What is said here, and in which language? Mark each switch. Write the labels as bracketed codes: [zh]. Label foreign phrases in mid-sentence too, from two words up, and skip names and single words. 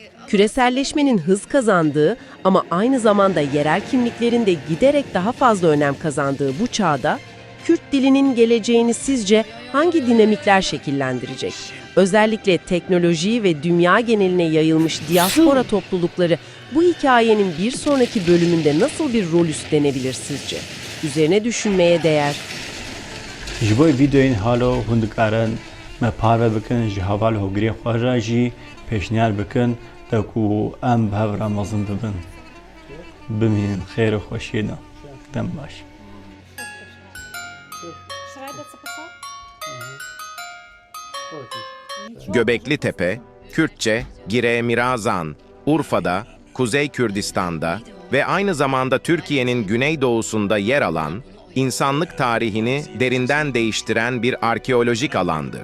[tr] Küreselleşmenin hız kazandığı ama aynı zamanda yerel kimliklerin de giderek daha fazla önem kazandığı bu çağda, Kürt dilinin geleceğini sizce hangi dinamikler şekillendirecek? Özellikle teknoloji ve dünya geneline yayılmış diaspora toplulukları bu hikayenin bir sonraki bölümünde nasıl bir rol üstlenebilir sizce? Üzerine düşünmeye değer. [ku] Ji bo videoyên halo hûn dikarin me parve bikin ji heval hogirê xwe re jî pêşniyar bikin de ku em bi hev re mezin bibin. Bimînin xêr û xweşiyê de. Dem baş. [tr] Göbekli Tepe, Kürtçe Gire Mirazan, Urfa'da, Kuzey Kürdistan'da ve aynı zamanda Türkiye'nin güneydoğusunda yer alan, insanlık tarihini derinden değiştiren bir arkeolojik alandır.